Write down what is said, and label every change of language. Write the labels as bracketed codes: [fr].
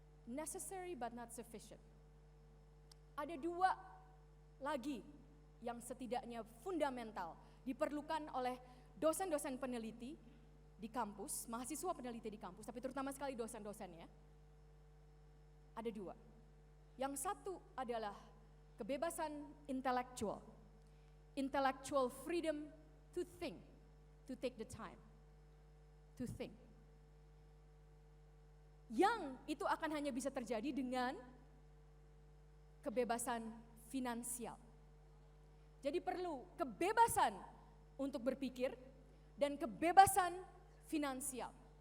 [en] Necessary but not sufficient. [id] Ada dua lagi yang setidaknya fundamental diperlukan oleh dosen-dosen peneliti di kampus, mahasiswa peneliti di kampus, tapi terutama sekali dosen-dosennya. Ada dua. Yang satu adalah kebebasan intelektual. [en] Intellectual freedom to think, to take the time, to think. [id] Yang itu akan hanya bisa terjadi dengan kebebasan finansial. Jadi perlu kebebasan untuk berpikir dan kebebasan finansial.